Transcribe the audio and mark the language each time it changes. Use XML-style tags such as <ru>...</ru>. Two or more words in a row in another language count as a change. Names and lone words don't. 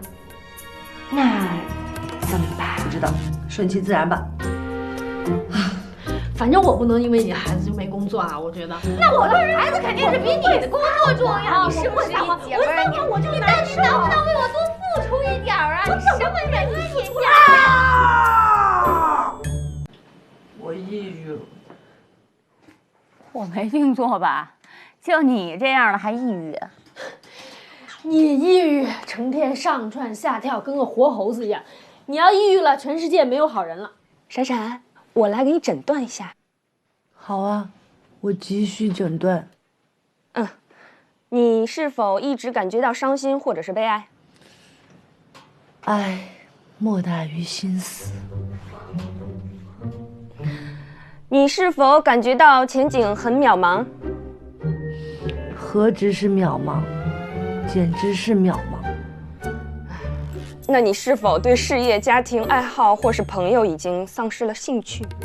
<zh>那怎麼辦？不知道，順其自然吧。反正我不能因为你孩子就没工作啊，我覺得。那我的孩子肯定是比你的工作重要，你是不是一姐们兒？你到底能不能为我多付出一點啊？你什麼人啊你？我抑鬱了。我沒聽錯吧？就你這樣的還抑鬱？你抑鬱，成天上竄下跳，跟個活猴子一樣。你要抑鬱了，全世界沒有好人了。閃閃，我來給你診斷一下。好啊，我急需診斷。你是否一直感覺到傷心或者是悲哀？愛莫大於心死。你是否感覺到前景很渺茫？何止是渺茫，簡直是渺茫。那你是否對事業、家庭、愛好或是朋友已經喪失了興趣？</zh>